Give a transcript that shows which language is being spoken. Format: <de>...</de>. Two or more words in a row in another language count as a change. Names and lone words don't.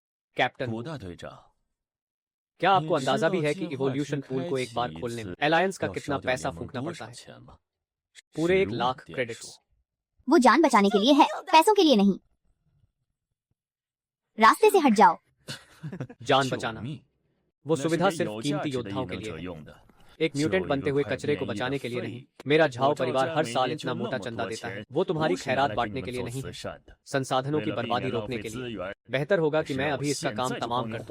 <hi>कैप्टन,</hi> <zh>古大队长，</zh> <hi>क्या आपको</hi> <zh>你知</zh> <hi>अंदाजा</hi> <zh>道</zh> <hi>भी है</hi> <zh>计</zh> <hi>कि</hi> <zh>划</zh> <hi>इवोल्यूशन</hi> <zh>去</zh> <hi>पूल</hi> <zh>开</zh> <hi>को एक बार</hi> <zh>启一</zh> <hi>खोलने में</hi> <zh>次</zh> <hi>अलायंस का</hi> <zh>要</zh> <hi>कितना</hi> <zh>烧掉</zh> <hi>पैसा</hi> <zh>联盟</zh> <hi>फूकना</hi> <zh>多</zh> <hi>पड़ता</hi> <zh>少</zh> <hi>है?</hi> <zh>钱吗？</zh> <hi>पूरे 1</hi> <zh>实</zh> <hi>लाख</hi> <zh>点</zh> <hi>क्रेडिट्स।</hi> <zh>数</zh> <hi>वो जान बचाने के लिए है, पैसों के लिए नहीं। रास्ते से हट जाओ। जान</hi> <zh>救</zh> <hi>बचाना</hi> <zh>命！</zh> <hi>वो</hi> <zh>那是</zh> <hi>सुविधा</hi> <zh>给</zh> <hi>सिर्फ</hi> <zh>有价</zh> <hi>कीमती</hi> <zh>值的异</zh> <hi>योद्धाओं के</hi> <zh>能</zh> <hi>लिए</hi> <zh>者</zh> <hi>है,</hi> <zh>用的。</zh> <hi>एक</hi> <zh>就</zh> <hi>म्यूटेंट</hi> <zh>一</zh> <hi>बनते</hi> <zh>个</zh> <hi>हुए</hi> <zh>快</zh> <hi>कचरे को</hi> <zh>变异的</zh> <hi>बचाने के लिए</hi> <zh>废</zh> <hi>नहीं।</hi> <zh>物。</zh> <hi>मेरा</hi> <zh>我</zh> <hi>झाओ</hi> <zh>赵</zh> <hi>परिवार</hi> <zh>家</zh> <hi>हर</hi> <zh>每</zh> <hi>साल</hi> <zh>年</zh> <hi>इतना</hi> <zh>挣那</zh> <hi>मोटा</hi> <zh>么</zh> <hi>चंदा</hi> <zh>多</zh> <hi>देता है,</hi> <zh>钱，</zh> <hi>वो</hi> <zh>不</zh> <hi>तुम्हारी</hi> <zh>是拿</zh> <hi>खैरात</hi> <zh>来给你</zh> <hi>बांटने</hi> <zh>们</zh> <hi>के लिए</hi> <zh>做</zh> <hi>नहीं</hi> <zh>慈</zh> <hi>है,</hi> <zh>善的。</zh> <hi>संसाधनों</hi> <zh>为</zh> <hi>की</hi> <zh>了避</zh> <hi>बर्बादी</hi> <zh>免浪</zh> <hi>रोकने</hi> <zh>费</zh> <hi>के लिए।</hi> <zh>资源，</zh> <hi>बेहतर होगा</hi> <zh>还</zh> <hi>कि</hi> <zh>是</zh> <hi>मैं</hi> <zh>让我</zh> <hi>अभी इसका</hi> <zh>现</zh> <hi>काम</hi> <zh>在就</zh> <hi>तमाम</hi> <zh>帮你</zh> <hi>कर दूं।</hi>